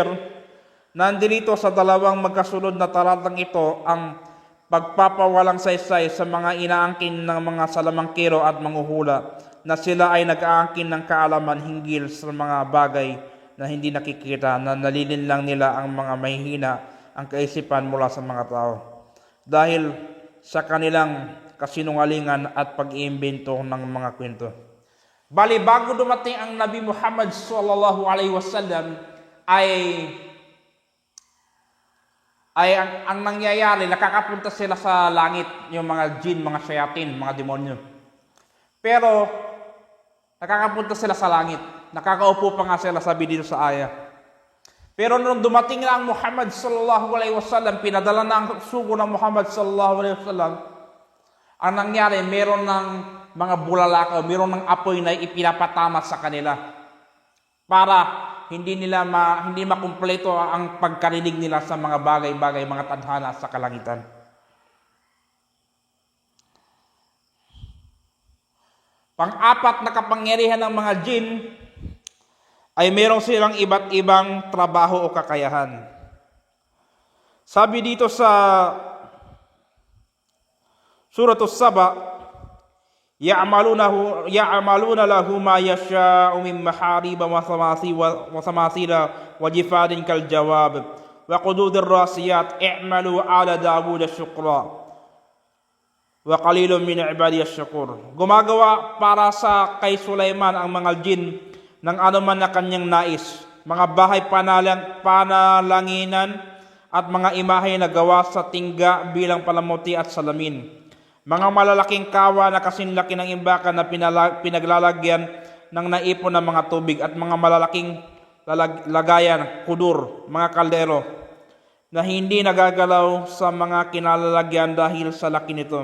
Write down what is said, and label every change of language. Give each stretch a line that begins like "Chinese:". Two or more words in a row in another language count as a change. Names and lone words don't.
Filipino: Nandito sa dalawang magkasunod na talatang ito ang pagpapawalang saysay sa mga inaangkin ng mga salamangkero at manghuhula na sila ay nag-aangkin ng kaalaman hinggil sa mga bagay na hindi nakikita, na nalilin lang nila ang mga mahihina ang kaisipan mula sa mga tao dahil sa kanilang kasinungalingan at pag-iimbento ng mga kwento. Bali, bago dumating ang Nabi Muhammad
Arabic: صلى الله عليه وسلم
Filipino: ay ang nangyayari, nakakapunta sila sa langit, yung mga jin, mga shayatin, mga demonyo. Pero nakakapunta sila sa langit, nakakaupo pa nga sila, sabi dito sa ayah. Pero nung dumating na ang Muhammad
Arabic: صلى الله عليه وسلم,
Filipino: pinadala na ang sugo ng Muhammad
Arabic: صلى الله عليه وسلم,
Filipino: ang nangyari, meron ng mga bulalakaw, meron ng apoy na ipinapatama sa kanila para hindi makumpleto ang pagkarinig nila sa mga bagay-bagay, mga tadhana sa kalangitan. Pang-apat na kapangyarihan ng mga jin ay mayroong silang iba't ibang trabaho o kakayahan. Sabi dito sa
Arabic: Suratul Saba, يعملون له ما يشاء من محاريب وتماثيل وجفان كالجواب وقدور راسيات اعملوا آل داود شكرا وقليل من عبادي الشكور.
Filipino: Gumagawa para sa kay Sulaiman ang mga jin ng anuman na kanyang nais, mga bahay panalanginan at mga imahe na gawa sa tingga bilang palamuti at salamin. Mga malalaking kawa na kasinlaki ng imbakan na pinaglalagyan ng naipon ng mga tubig at mga malalaking lagayan, kudur, mga kaldero, na hindi nagagalaw sa mga kinalalagyan dahil sa laki nito.